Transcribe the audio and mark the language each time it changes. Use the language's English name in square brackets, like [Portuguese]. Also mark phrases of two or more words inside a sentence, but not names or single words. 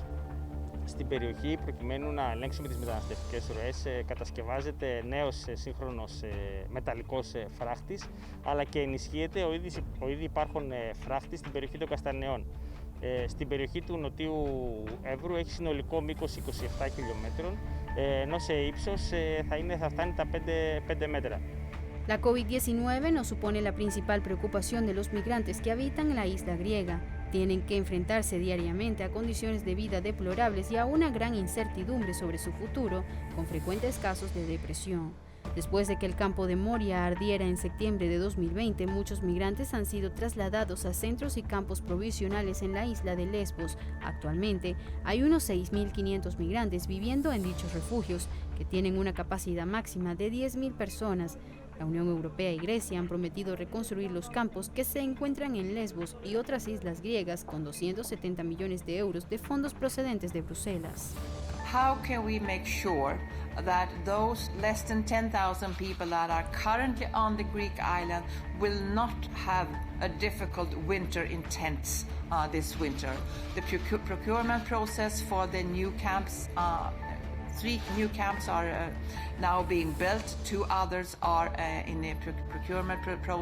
[Greek] Στην περιοχή, προκειμένου να ελέγξουμε τις μεταναστευτικές ροές, κατασκευάζεται νέος σύγχρονος μεταλλικός φράχτης, αλλά και ενισχύεται ο ήδη υπάρχον φράχτης στην περιοχή των Καστανεών. Στην περιοχή του Νοτιού Εύρου έχει συνολικό μήκος 27 χιλιόμετρων, ενώ σε ύψος θα φτάνει τα 5 μέτρα. [Spanish] La COVID-19 no supone la principal preocupación de los migrantes que habitan la isla griega. Tienen que enfrentarse diariamente a condiciones de vida deplorables y a una gran incertidumbre sobre su futuro, con frecuentes casos de depresión. Después de que el campo de Moria ardiera en septiembre de 2020, muchos migrantes han sido trasladados a centros y campos provisionales en la isla de Lesbos. Actualmente, hay unos 6.500 migrantes viviendo en dichos refugios, que tienen una capacidad máxima de 10.000 personas. La Unión Europea y Grecia han prometido reconstruir los campos que se encuentran en Lesbos y otras islas griegas con 270 millones de euros de fondos procedentes de Bruselas. [English] How can we make sure that those less than 10,000 people that are currently on the Greek island will not have a difficult winter in tents this winter? The procurement process for the new camps 3 new camps are now being built, 2 others are in the procurement process.